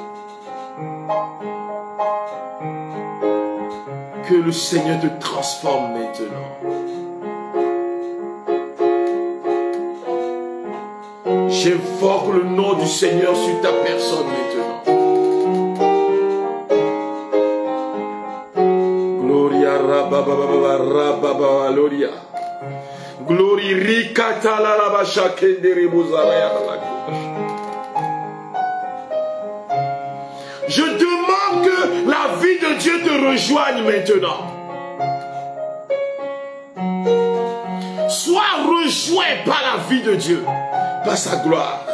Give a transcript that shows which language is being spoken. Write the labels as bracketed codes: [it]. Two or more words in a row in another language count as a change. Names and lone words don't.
[fr] Que le Seigneur te transforme maintenant. J'invoque le nom du Seigneur sur ta personne maintenant. Gloria rababa gloria. Glory rikata la rabasha kendere bozaraya. Je demande que la vie de Dieu te rejoigne maintenant. Sois rejoint par la vie de Dieu, par sa gloire.